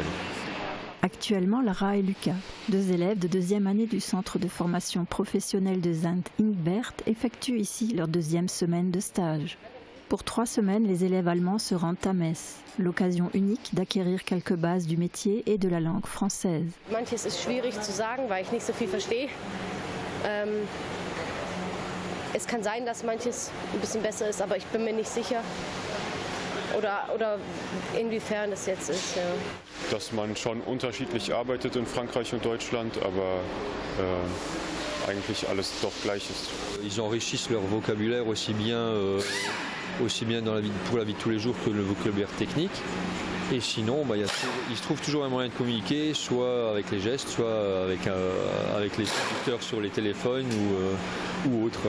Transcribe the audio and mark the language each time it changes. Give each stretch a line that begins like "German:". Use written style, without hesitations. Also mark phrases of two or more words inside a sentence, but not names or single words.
French: Actuellement, Lara et Lucas, 2 élèves de 2e année du centre de formation professionnelle de Saint-Ingbert, effectuent ici leur 2e semaine de stage. Pour 3 semaines, les élèves allemands se rendent à Metz, l'occasion unique d'acquérir quelques bases du métier et de la langue française.
German: Manches ist schwierig zu sagen, weil ich nicht so viel verstehe. Es kann sein, dass manches ein bisschen besser ist, aber ich bin mir nicht sicher. Oder inwiefern das jetzt ist. Ja. Dass man schon unterschiedlich arbeitet in Frankreich und Deutschland, aber eigentlich alles doch gleich ist.
French: Ils enrichissent leur vocabulaire aussi bien pour la vie de tous les jours que le vocabulaire technique. Et sinon, il se trouve toujours un moyen de communiquer, soit avec les gestes, soit avec les traducteurs sur les téléphones ou autres.